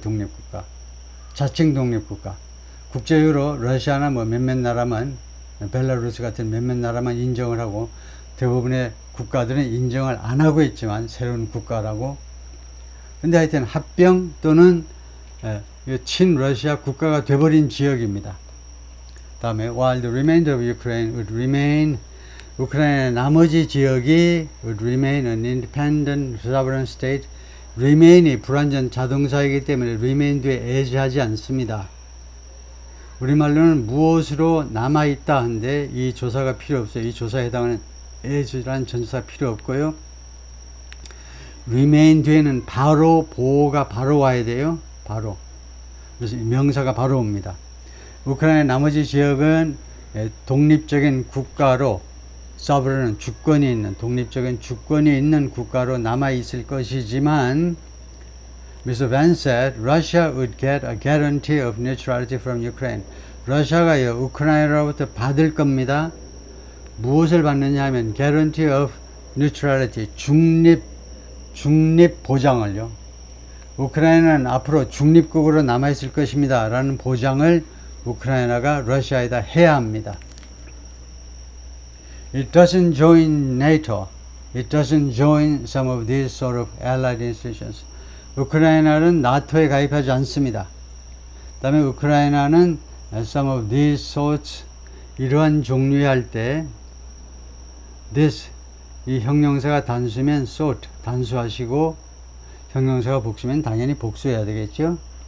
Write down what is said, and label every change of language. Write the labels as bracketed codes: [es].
[ko] 독립국가 자칭 독립국가 국제적으로 러시아나 뭐 몇몇 나라만 벨라루스 같은 몇몇 나라만 인정을 하고 대부분의 국가들은 인정을 안 하고 있지만 새로운 국가라고. 근데 하여튼 합병 또는 친러시아 국가가 돼버린 지역입니다. [en] 다음에 while the remainder of Ukraine would remain, [ko] 우크라이나의 나머지 지역이 [en] would remain an independent sovereign state. [ko] remain이 불완전 자동사이기 때문에 remain 뒤에 as하지 않습니다. 우리말로는 무엇으로 남아있다 한데 이 조사가 필요 없어요. 이 조사에 해당하는 as라는 전치사 필요 없고요. remain 뒤에는 바로 보호가 바로 와야 돼요. 바로. 그래서 명사가 바로 옵니다. 우크라이나 나머지 지역은 독립적인 국가로 sovereign은 주권이 있는 독립적인 주권이 있는 국가로 남아 있을 것이지만 Mr. [en] Vance said Russia would get a guarantee of neutrality from Ukraine. [ko] 러시아가요 우크라이나로부터 받을 겁니다. 무엇을 받느냐 하면 [en] guarantee of neutrality [ko] 중립 보장을요. 우크라이나는 앞으로 중립국으로 남아 있을 것입니다. 라는 보장을 우크라이나가 러시아에다 해야 합니다. [en] It doesn't join NATO. It doesn't join some of these sort of allied institutions. [ko] 우크라이나는 나토에 가입하지 않습니다. 그 다음에 우크라이나는 [en] some of these sorts [ko] 이러한 종류의 할 때 this 이 형용사가 단수면 sort 단수하시고 형용사가 복수면 당연히 복수해야 되겠죠.